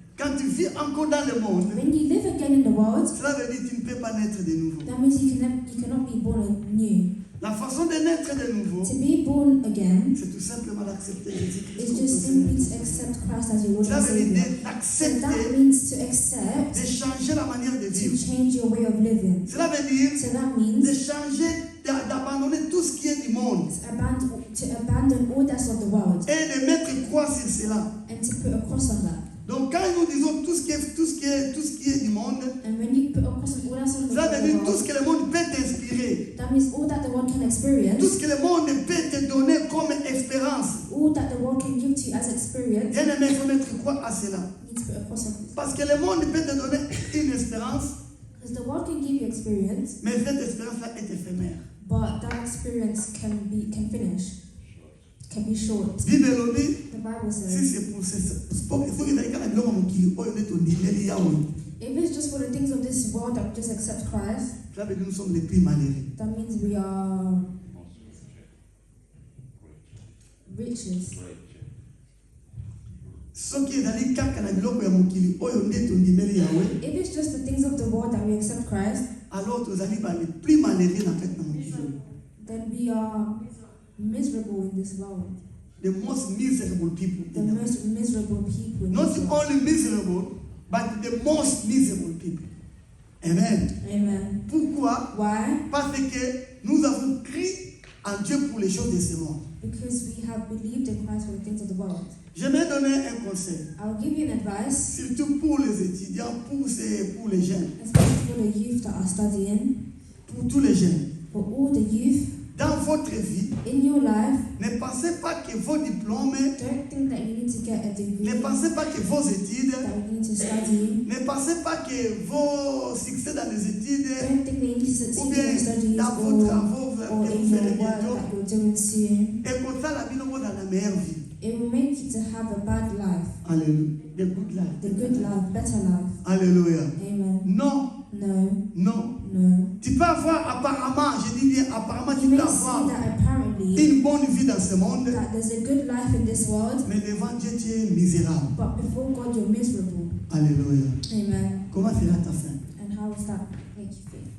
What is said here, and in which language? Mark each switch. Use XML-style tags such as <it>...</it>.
<fr>Quand tu vis encore dans le monde,</fr> <en>When you live again in the world,</en> <fr>cela veut dire que tu ne peux pas naître de nouveau.</fr> <en>that means you cannot be born anew.</en> <fr>La façon de naître de nouveau,</fr> <en>To be born again</en> <fr>c'est tout simplement d'accepter Jésus-Christ comme</fr> <en>just</en> <fr>ton</fr> <en>simply</en> <fr>Seigneur.</fr> <en>to accept Christ as your Lord</en> <fr>Cela</fr> <en>and</en> <fr>veut dire</fr> <en>Savior. So</en> <fr>d'accepter,</fr> <en>that means to accept,</en> <fr>de changer la manière de</fr> <en>to</en> <fr>vivre.</fr> <en>change your way of living.</en> <fr>Cela veut dire</fr> <en>So that</en> <fr>de</fr> <en>means</en> <fr>changer, d'abandonner tout ce qui est du monde</fr> <en>to abandon all that's of the world</en> <fr>et de mettre croix sur cela.</fr> <en>and to put a cross on that.</en> <fr>Donc quand nous disons tout ce qui est du monde,</fr> <en>And when you put a cross on all that's of</en> <fr>cela veut</fr> <en>the</en> <fr>dire tout ce que le monde peut t'inspirer,</fr> <en>that means all that the world can</en> <fr>tout</fr> <en>experience,</en> <fr>ce que le monde peut te donner comme espérance.</fr> <en>all that the world can give to you as experience,</en> <fr>Bien aimé, il faut mettre croix à cela.</fr> <en>you need to put a cross on it.</en> <fr>Parce que le monde peut te donner une espérance,</fr> <en>Because the world can give you experience,</en> <fr>mais cette espérance-là est éphémère.</fr> <en>but that experience can finish, can be short.</en> <ln>Bible lobby,</ln> <en>The Bible</en> <fr>si</fr> <en>says,</en> <fr>c'est pour ce, il faut que tu aies</fr> <ln>biloko mokili oyo nde tondimeli yawe.</ln> <en>if it's just for the things of this world that we just accept Christ,</en> <fr>Cela veut dire que nous sommes les plus malheureux.</fr> <en>that means we are riches.</en> <ln>Soki ezali kaka na biloko ya mokili oyo nde tondimeli yawe,</ln> <en>If it's just the things of the world that we accept Christ,</en> <ln>alors tozali ba</ln> <fr>les plus malheureux</fr> <ln>na kati na mokili.</ln> <en>then we are miserable in this world. The most miserable people The in the world. most miserable people in Not this world. only miserable, but the most miserable people. Amen. Amen.</en> <fr>Pourquoi?</fr> <en>Why?</en> <fr>Parce que nous avons crié en Dieu pour les choses de ce monde.</fr> <en>Because we have believed in Christ for the things of the world.</en> <fr>J'aimerais donner un conseil,</fr> <en>I'll give you an advice,</en> <fr>surtout pour les étudiants, pour les jeunes,</fr> <en>especially for the youth that are studying,</en> <fr>pour tous les jeunes.</fr> <en>for all the youth</en> <fr>Dans votre vie,</fr> <en>in your life.</en> <fr>ne pensez pas que vos diplômes,</fr> <en>Don't think that you need to get a degree,</en> <fr>ne pensez pas que vos études,</fr> <en>that you need to study.</en> <fr>ne pensez pas que vos succès dans les études,</fr> <en>Don't think that you need to succeed in</en> <fr>bien</fr> <en>your studies</en> <fr>dans vos</fr> <en>or</en> <fr>travaux</fr> <en>in</en> <fr>que vous</fr> <en>your</en> <fr>ferez</fr> <en>work</en> <fr>bientôt,</fr> <en>that you're doing soon.</en> <fr>et comme ça, la vie dans la meilleure vie.</fr> <en>It will make you to have a bad life, Alléluia. The good life. the good life, better life.</en> <fr>Alléluia.</fr> <en>Amen.</en> <fr>Non,</fr> <en>No,</en> <fr>non.</fr> <en>no.</en> <fr>Tu peux avoir apparemment, je dis bien apparemment,</fr> <en>You</en> <fr>tu</fr> <en>may</en> <fr>peux</fr> <en>see</en> <fr>avoir</fr> <en>that apparently</en> <fr>une bonne vie dans ce monde,</fr> <en>that there's a good life in this world,</en> <fr>mais devant Dieu, tu es misérable.</fr> <en>but before God you're miserable.</en> <fr>Alléluia.</fr> <en>Amen.</en> <fr>Comment sera ta fin?</fr> <en>And how does that make you feel?</en>